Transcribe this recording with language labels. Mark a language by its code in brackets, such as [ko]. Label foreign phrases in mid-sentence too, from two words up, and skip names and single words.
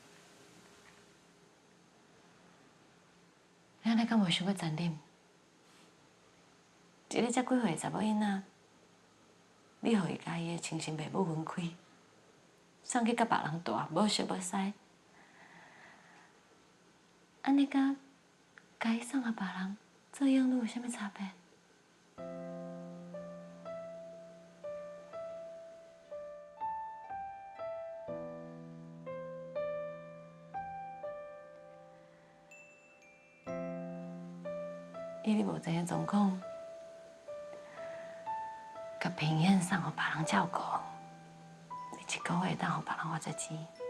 [nan] 你安尼敢无想要残忍？一个才几岁的查某囡仔，你互伊甲伊的亲生父母分开，送去甲别人住，无熟无识，安尼甲伊送互别人做养女有啥物差别？以你目前的状况，甲平燕送互别人照顾，你一个月当互别人花这钱，